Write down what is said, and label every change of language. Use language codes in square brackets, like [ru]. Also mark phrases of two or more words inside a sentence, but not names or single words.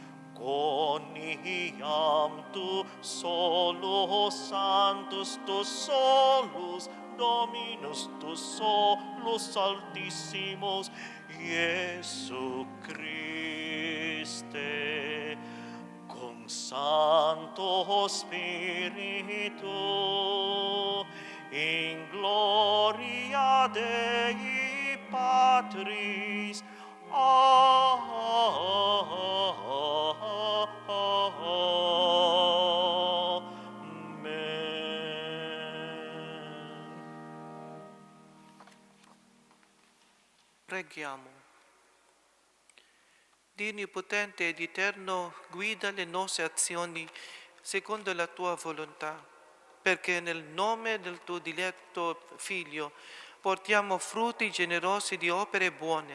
[la] Coniam tu solus sanctus, tu solus Dominus, tu solus altissimus, Iesu Christe, con Santo Spiritu, in gloria Dei Patris. [it] Preghiamo. Dio Onnipotente ed Eterno, guida le nostre azioni secondo la tua volontà, perché nel nome del tuo diletto Figlio portiamo frutti generosi di opere buone.